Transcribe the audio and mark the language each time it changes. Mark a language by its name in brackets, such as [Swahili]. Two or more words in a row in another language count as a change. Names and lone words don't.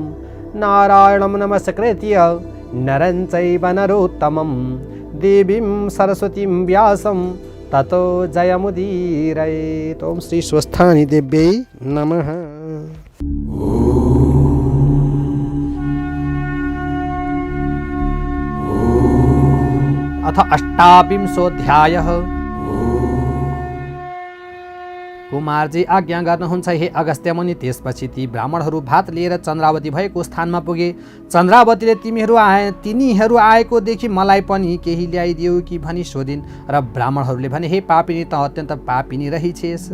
[Sanskrit] नारायणं नमस्कृत्य नरं चैव नरोत्तमं देवीं सरस्वतीं व्यासं ततो जयमुदीरयेत्। ओम श्री स्वस्थानी देव्यै नमः। अथ अष्टाविंशोऽध्यायः। [Nepali] कुमारजी आज्ञा गर्नुहुन्छ हे अगस्त्य मुनि। त्यसपछि ती ब्राह्मणहरू भात लिएर चन्द्रावती भएको स्थानमा पुगे। चन्द्रावतीले तिनीहरू आएको देखि मलाई पनि केही ल्याइदियो कि भनी सोधिन् र ब्राह्मणहरूले भने हे पापिनी, त अत्यन्त पापिनी रहिछेस।